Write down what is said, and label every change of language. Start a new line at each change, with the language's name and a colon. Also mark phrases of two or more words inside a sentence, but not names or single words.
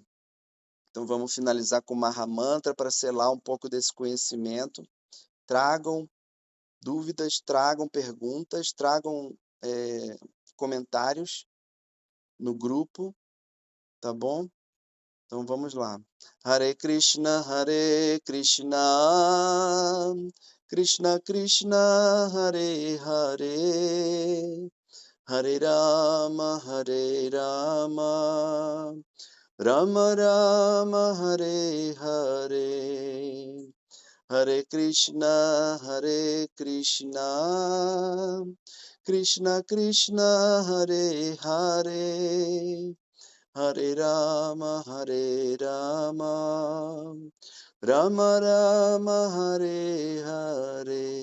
Portuguese: Então vamos finalizar com o Mahamantra para selar um pouco desse conhecimento. Tragam dúvidas, tragam perguntas, tragam comentários no grupo, tá bom? Então vamos lá. Hare Krishna, Krishna Krishna, Hare Hare, Hare Rama, Rama Rama, Hare Hare, Hare Krishna, Krishna Krishna, Hare Hare, Hare Rama, Rama Rama, Hare Hare.